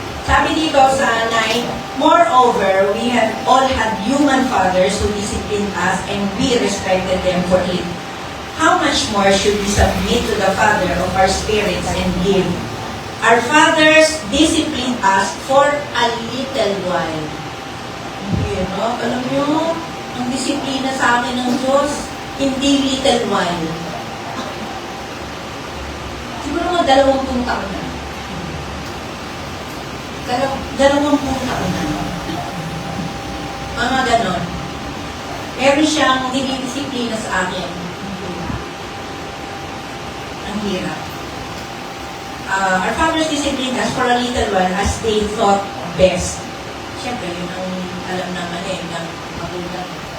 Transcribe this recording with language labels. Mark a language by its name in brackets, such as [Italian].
[Filipino] Sabi dito sa 9, [English] moreover, we have all had human fathers who disciplined us and we respected them for it. How much more should we submit to the Father of our spirits and live? Our fathers disciplined us for a little while. [Filipino] Alam nyo, ang disiplina sa akin ng Diyos, hindi little while. Siguro mga 20 taon na. 20 taon na. Mga ganon. Meron siyang dinidisiplina sa akin. Ang hirap. [English] Our fathers disciplined us for a little while as they thought best. [Filipino] Siyempre, yun ang alam naman ng magulang.